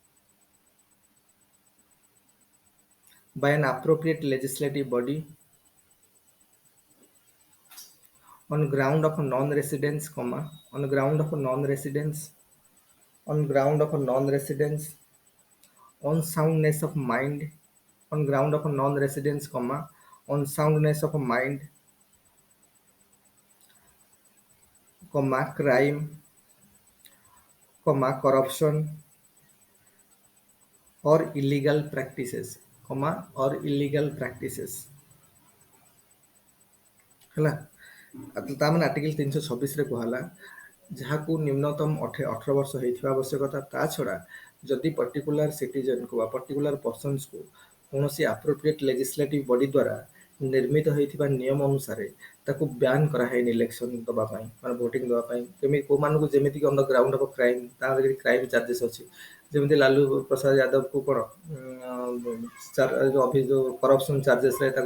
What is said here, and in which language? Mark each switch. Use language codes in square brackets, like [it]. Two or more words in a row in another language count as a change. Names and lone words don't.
[en] by an appropriate legislative body on ground of non-residence, comma, on ground of non-residence, on ground of non-residence, on soundness of mind, on ground of non-residence, comma, on soundness of mind, comma, crime, comma, corruption, or illegal practices, comma, or illegal practices. [or] ହେଲା ତାମାନେ ଆର୍ଟିକଲ 326 ରେ କୁହାଲା ଯାହାକୁ ନିମ୍ନତମ 18 ବର୍ଷ ହେଇଥିବା ଆବଶ୍ୟକତା ତା ଛଡ଼ା ଯଦି [en] particular citizenku [or] ବା [en] particular personsku [or] କୌଣସି [en] appropriate legislative body [or] ଦ୍ୱାରା ନିର୍ମିତ ହୋଇଥିବା ନିୟମ ଅନୁସାରେ ତାକୁ ବ୍ୟାନ୍ କରାହେଇନି ଇଲେକ୍ସନ ଦେବା ପାଇଁ ମାନେ ଭୋଟିଂ ଦେବା ପାଇଁ କେମିତି କେଉଁମାନଙ୍କୁ ଯେମିତିକି [en] on the ground of crime [or] ତାର ଯଦି [en] crime charges [or] ଅଛି ଯେମିତି ଲାଲୁ ପ୍ରସାଦ ଯାଦବକୁ କ'ଣ ଯେଉଁ [en] corruption chargesre [or] ତାକୁ